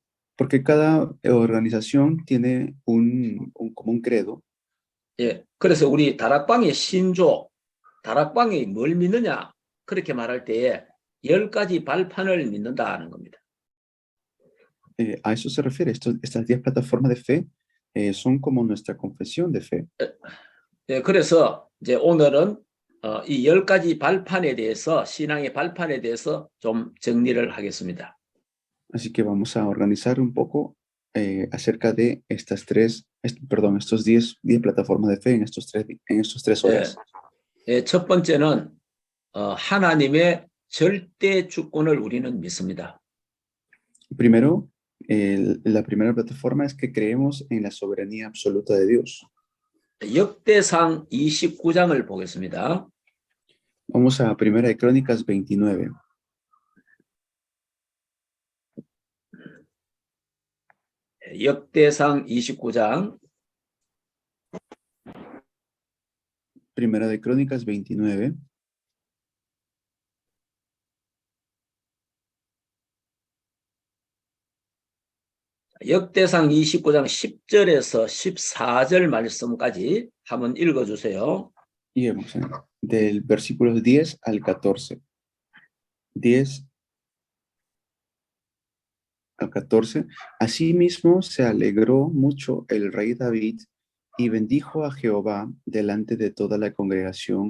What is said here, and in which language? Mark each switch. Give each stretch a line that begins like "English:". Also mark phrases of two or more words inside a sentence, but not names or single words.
Spanish: porque cada organización tiene como un credo.
Korean: 예, 그래서 우리 다락방의 신조, 다락방이 뭘 믿느냐? 그렇게 말할 때에 10가지 발판을 믿는다는 겁니다.
Spanish: A eso se refiere. Estas 10 plataformas de fe son como nuestra confesión de fe.
Korean: 예, 그래서 이제 오늘은 이 10가지 발판에 대해서, 신앙의 발판에 대해서 좀 정리를 하겠습니다.
Spanish: Así que vamos a organizar un poco acerca de estos 10 plataformas de fe en estos tres horas.
Korean: 예, 첫 번째는 하나님의 절대 주권을 우리는 믿습니다.
Spanish: Primero, la primera plataforma es que creemos en la soberanía absoluta de Dios.
Korean: 역대상 29장을 보겠습니다.
Spanish: Vamos a Primera de Crónicas 29.
Korean: 역대상 29장
Spanish: Primera de Crónicas 29.
Korean: 역대상 29장 10절에서 14절 말씀까지 한번 읽어주세요.
Spanish: Y vamos del versículo 10 al 14. 10 al 14. Asimismo se alegró mucho el rey David y bendijo a Jehová delante de toda la congregación.